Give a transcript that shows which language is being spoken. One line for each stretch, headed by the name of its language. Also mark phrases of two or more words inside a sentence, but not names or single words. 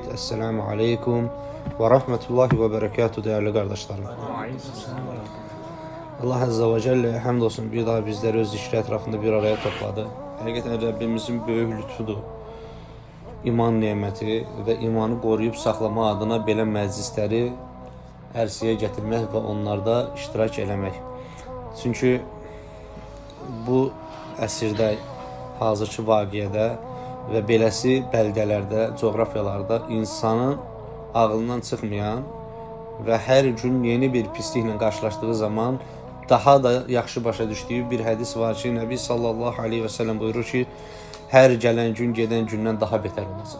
Arabic: السلام عليكم ورحمة الله وبركاته
Turkish: değerli kardeşlerim.
Arabic: الله عز وجل
Turkish: hamdolsun bir daha bizleri öz zikri etrafında bir araya topladı. Hakikaten Rabbimizin böyük lütfudur.
Azerbaijani: İman nimeti ve imanı qoruyub saxlama adına belə məclisləri ərsəyə gətirmək və onlarda iştirak eləmək. Çünki bu əsrdə, hazırki vaqiədə və beləsi bəldələrdə, coğrafiyalarda insanın ağlından çıxmayan və hər gün yeni bir pisliklə qarşılaşdığı zaman daha da yaxşı başa düşdüyü bir hədis var ki, Nəbi
Arabic: صلى الله عليه وسلم
Azerbaijani: buyurur ki, hər gələn gün gedən gündən daha betər olacaq.